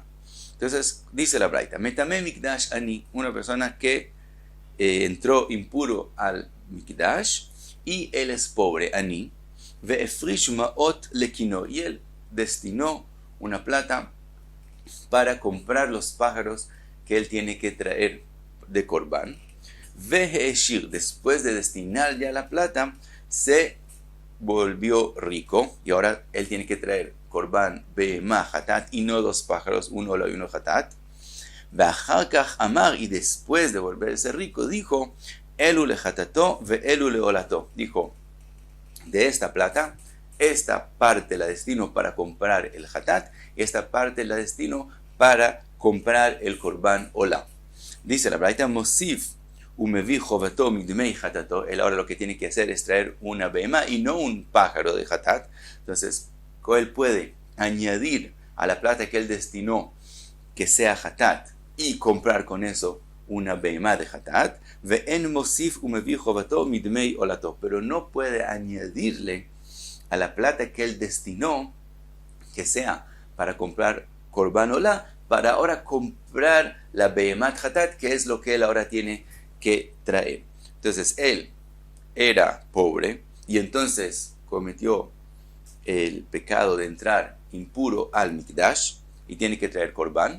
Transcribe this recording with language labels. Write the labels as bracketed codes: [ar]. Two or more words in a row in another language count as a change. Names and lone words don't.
[es] Entonces dice la braita, [he] מטמא מקדש עני, [es] una persona que entró impuro al Mikdash y él es pobre, [he] עני, והפריש מעות לקינו, [es] y él destinó una plata para comprar los pájaros que él tiene que traer de korban. Ve'eshir, después de destinar ya la plata, se volvió rico y ahora él tiene que traer [he] קרבן בהמה חטאת [es] y no 2 pájaros, uno olá y uno hatat. [he] ואחר כך אמר, [es] y después de volverse rico dijo, [he] אלו לחטאתו ואלו לעולתו, [es] dijo, de esta plata, esta parte la destino para comprar el hatat, y esta parte la destino para comprar el [he] קרבן עולה. [es] Dice la braita, [he] מוסיף ומביא חובתו מדמי חטאתו, [es] él ahora lo que tiene que hacer es traer una behemá y no un pájaro de hatat. Entonces él puede añadir a la plata que él destinó que sea hatat y comprar con eso una behemá de hatat. [he] ואין מוסיף ומביא חובתו מדמי עולתו, [es] pero no puede añadirle a la plata que él destinó que sea para comprar [he] קרבן עולה, [es] para ahora comprar la [he] בהמה חטאת, [es] que es lo que él ahora tiene que traer. Entonces él era pobre y entonces cometió el pecado de entrar impuro al Mikdash y tiene que traer korban.